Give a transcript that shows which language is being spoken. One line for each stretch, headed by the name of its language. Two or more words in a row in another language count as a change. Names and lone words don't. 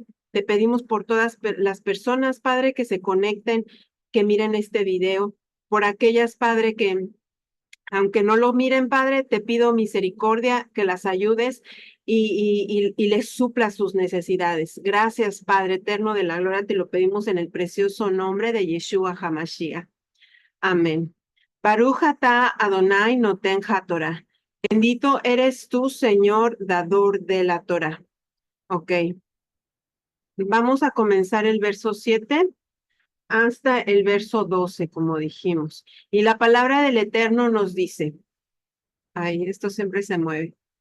Spanish: Te pedimos por todas las personas, Padre, que se conecten, que miren este video, por aquellas, Padre, que aunque no lo miren, Padre, te pido misericordia, que las ayudes y les supla sus necesidades. Gracias, Padre eterno de la gloria, te lo pedimos en el precioso nombre de Yeshua HaMashiach. Amén.
Hebrew: ברוך אתה אדני נותן התורה.
Spanish: Bendito eres tú, Señor, dador de la Torah. Ok. Vamos a comenzar el verso 7 hasta el verso 12, como dijimos. Y la palabra del Eterno nos dice, ay, esto siempre se mueve.